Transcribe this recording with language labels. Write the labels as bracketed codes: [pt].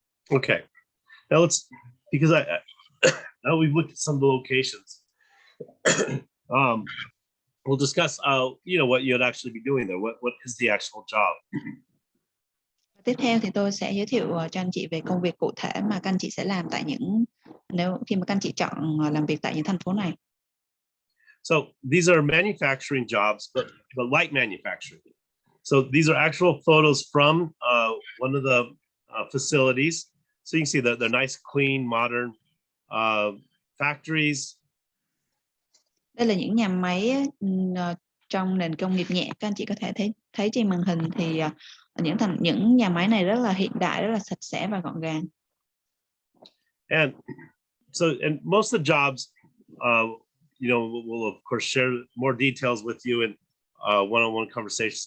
[en] Okay, now because now we've looked at some of the locations. We'll discuss, what you'd actually be doing there. What is the actual job? [vi] Tiếp theo thì tôi sẽ giới thiệu cho anh chị về công việc cụ thể mà các anh chị sẽ làm tại khi mà các anh chị chọn làm việc tại những thành phố này. [en] So these are manufacturing jobs, but light manufacturing. So these are actual photos from one of the facilities. So you can see that they're nice, clean, modern factories. [vi] Đây là những nhà máy trong nền công nghiệp nhẹ. Các anh chị có thể thấy trên màn hình thì những nhà máy này rất là hiện đại, rất là sạch sẽ và gọn gàng. [en] And most of the jobs, we'll of course share more details with you in one-on-one conversations.